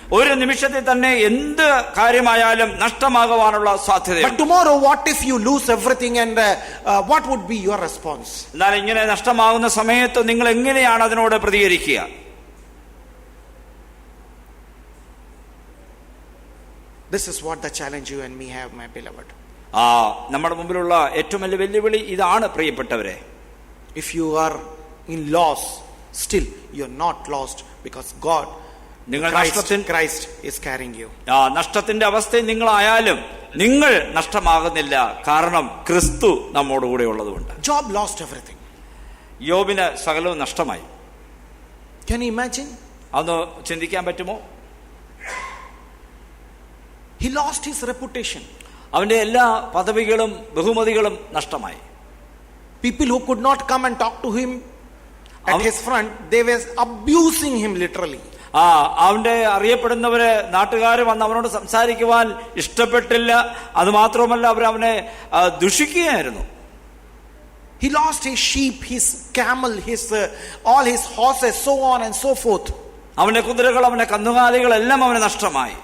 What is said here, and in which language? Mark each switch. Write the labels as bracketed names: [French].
[Malayalam] ഒരു നിമിഷത്തിൽ തന്നെ എന്ത് കാര്യമായാലും നഷ്ടമാകുവാനുള്ള സാധ്യത. [English] But tomorrow, what if you lose everything, and what would be your response? [Malayalam] എന്നാൽ ഇങ്ങനെ നഷ്ടമാകുന്ന സമയത്ത് നിങ്ങൾ എങ്ങനെയാണ് അതിനോട് പ്രതികരിക്കുക? [English] This is what the challenge you and me have, my beloved. [Malayalam] നമ്മുടെ മുമ്പിലുള്ള ഏറ്റവും വലിയ വെല്ലുവിളി ഇതാണ് പ്രിയപ്പെട്ടവരെ. [English] If you are in loss, still you are not lost, because God, Christ is carrying you. [Malayalam] നഷ്ടത്തിന്റെ അവസ്ഥയിൽ നിങ്ങളായാലും നിങ്ങൾ നഷ്ടമാകുന്നില്ല, കാരണം ക്രിസ്തു നമ്മോടുകൂടെ ഉള്ളതുകൊണ്ട്. [English] Job lost everything. [Malayalam] യോബിന് സകലവും നഷ്ടമായി. [English] Can you imagine? [Malayalam] അതൊന്ന് ചിന്തിക്കാൻ പറ്റുമോ? [English] He lost his reputation. [Malayalam] അവന്റെ എല്ലാ പദവികളും ബഹുമതികളും നഷ്ടമായി. [English] People who could not come and talk to him at his front, they were abusing him literally. [Malayalam] അവന്റെ അറിയപ്പെടുന്നവര് നാട്ടുകാർ വന്ന് അവനോട് സംസാരിക്കുവാൻ ഇഷ്ടപ്പെട്ടില്ല. അത് മാത്രമല്ല, അവനെ ദുഷിക്കുകയായിരുന്നു. [English] He lost his sheep, his camel, all his horses, so on and so forth. [Malayalam] അവന്റെ കുതിരകൾ, അവന്റെ കന്നുകാലികളെല്ലാം അവന് നഷ്ടമായി.